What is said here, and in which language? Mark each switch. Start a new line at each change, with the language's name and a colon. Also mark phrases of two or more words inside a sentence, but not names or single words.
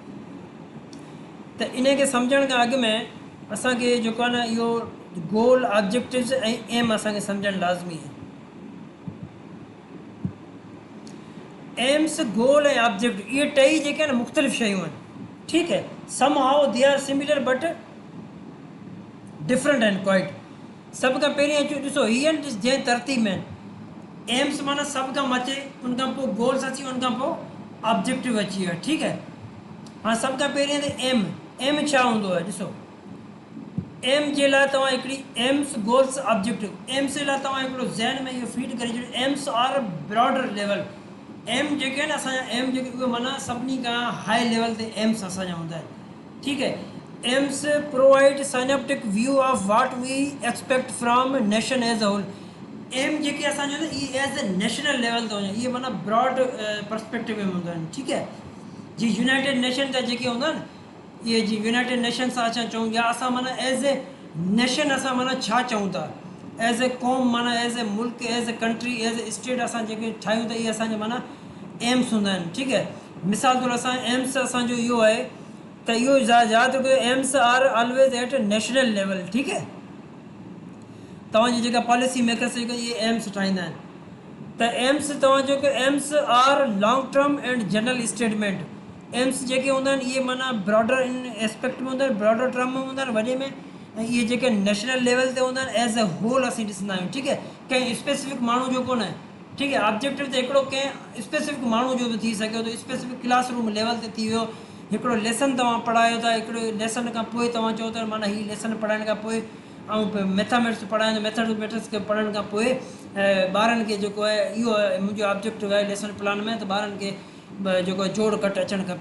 Sindhi: त इन खे सम्झण खां अॻु में असांखे जेको आहे न इहो
English: goal objectives
Sindhi: ऐं एम असांखे सम्झणु लाज़मी आहे।
English: aims, goal
Sindhi: ऐं ऑब्जेक्टिव इहे टई जेके आहिनि मुख़्तलिफ़ शयूं आहिनि, ठीकु आहे।
English: some how they are similar but different आहिनि quite.
Sindhi: सभ खां पहिरीं अचो ॾिसो हीअ आहिनि जंहिं तरतीब में आहिनि। एम्स माना सभ खां मथे, उन खां पोइ गोल्स अची, उन खां पोइ ऑब्जेक्टिव अची वियो, ठीकु आहे। हाणे सभ खां पहिरीं त एम, एम छा हूंदो आहे ॾिसो। एम जे लाइ तव्हां हिकिड़ी
English: aims, goals, objective, aims
Sindhi: जे लाइ तव्हां हिकिड़ो ज़हन में इहो फीड करे छॾियो,
English: Aims are broader level.
Sindhi: एम जेके आहिनि असांजा, एम जेके उहे माना सभिनी खां
English: high level
Sindhi: ते एम्स असांजा हूंदा आहिनि, ठीकु आहे।
English: Aims provide synoptic view of what we expect from nation as a whole.
Sindhi: एम जेके असांजो इहे
English: as a national level
Sindhi: ते वञनि, इहे माना
English: broad perspective
Sindhi: में हूंदा आहिनि, ठीकु आहे। जीअं यूनाइटेड नेशन जा जेके हूंदा आहिनि, इहे जीअं यूनाइटेड नेशन सां असां चऊं, या असां माना
English: as a nation
Sindhi: असां माना छा चऊं था,
English: as a
Sindhi: कॉम माना
English: as a
Sindhi: मुल्क,
English: as a country, as a state
Sindhi: असां जेके ठाहियूं था, इहे असांजा माना एम्स हूंदा आहिनि, ठीकु आहे। मिसाल तौरु असां एम्स असांजो इहो आहे त इहो यादि रखो,
English: aims are always at national level,
Sindhi: ठीकु आहे। तव्हांजी जेका
English: policy makers
Sindhi: जेके इहे एम्स ठाहींदा आहिनि, त एम्स तव्हांजो
English: aims are long term and general statement.
Sindhi: एम्स जेके हूंदा आहिनि इहे माना
English: broader in aspect
Sindhi: में हूंदा आहिनि,
English: broader term
Sindhi: में हूंदा आहिनि, वॾे में, ऐं इहे जेके
English: national level
Sindhi: ते हूंदा आहिनि
English: as a whole
Sindhi: असीं ॾिसंदा आहियूं, ठीकु आहे। कंहिं स्पेसिफिक माण्हू जो कोन आहे, ठीकु आहे। ऑब्जेक्टिव त हिकिड़ो कंहिं स्पेसिफिक माण्हू जो बि थी सघे थो,
English: specific classroom level
Sindhi: ते थी वियो, हिकिड़ो लेसन तव्हां पढ़ायो था, हिकिड़ो लेसन खां पोइ तव्हां चओ था माना हीअ लेसन पढ़ाइण खां पोइ, ऐं मैथामेटिक्स पढ़ाइण, मैथमेटिक्स खे पढ़ण खां पोइ ॿारनि खे जेको आहे इहो मुंहिंजो ऑब्जेक्टिव आहे
English: lesson plan
Sindhi: में, त ॿारनि खे जेको जोड़ घटि अचणु खपे।